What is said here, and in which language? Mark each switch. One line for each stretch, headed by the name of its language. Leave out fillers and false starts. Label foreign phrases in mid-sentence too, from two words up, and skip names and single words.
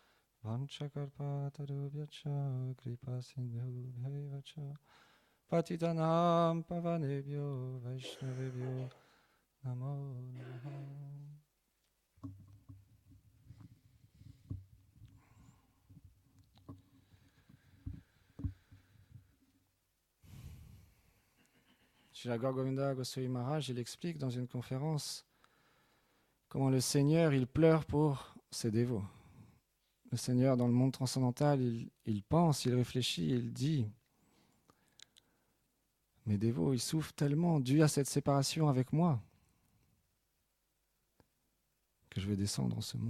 Sanskrit: Vanchakarpatarubhyacha Kripa Sindhu Bhaivacha Patitanam Pavanebhyo Vaishnavebhyo Namo Namaha.
French: Srila Gaur Govinda Goswami Maharaj, il explique dans une conférence comment le Seigneur, il pleure pour ses dévots. Le Seigneur, dans le monde transcendantal, il pense, il réfléchit, il dit « Mes dévots, ils souffrent tellement dû à cette séparation avec moi que je vais descendre en ce monde.